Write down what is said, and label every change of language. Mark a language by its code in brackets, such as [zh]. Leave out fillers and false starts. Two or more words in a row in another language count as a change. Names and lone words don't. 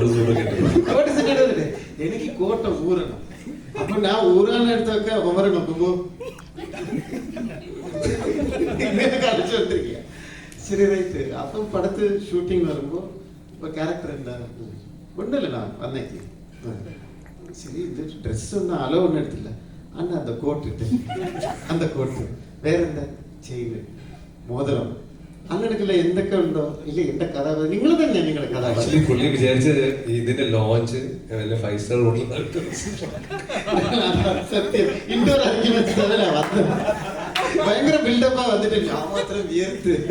[ml] എനിക്ക് കോട്ട ഊരണം. അപ്പൊ ഞാൻ ഊരാനെടുത്തൊക്കെ ഒമറെ നോക്കുമ്പോ ഇങ്ങനെ കളിച്ചോണ്ടിരിക്കുക. ശരി, റൈറ്റ്. അപ്പം പടത്ത് ഷൂട്ടിംഗ് വരുമ്പോ ഇപ്പൊ ക്യാരക്ടർ എന്താ ഉണ്ടല്ലോ വന്നേക്ക്. [ta] சரி, இந்த ட்ரெஸ் ஒன்றும் அளவு ஒன்றும் எடுத்தில்ல. அண்ணா அந்த கோட் இட்டு, அந்த கோட்டு [ml] വേറെ എന്താ ചെയിന്, മോതിരം, അങ്ങനെയൊക്കെയുള്ള എന്തൊക്കെ ഉണ്ടോ? ഇല്ല, എന്റെ കഥാപാത്രം നിങ്ങൾ തന്നെ. നിങ്ങളുടെ കഥാപാത്രം പുള്ളി വിചാരിച്ചത് ഇതിന്റെ ലോഞ്ച് 5 [en] star hotelil [ml] സത്യം [en] indoor arguments [ml] വന്നത് ഭയങ്കര ബിൽഡപ്പാ വന്നിട്ട് ഞാൻ മാത്രം വിയർത്ത്.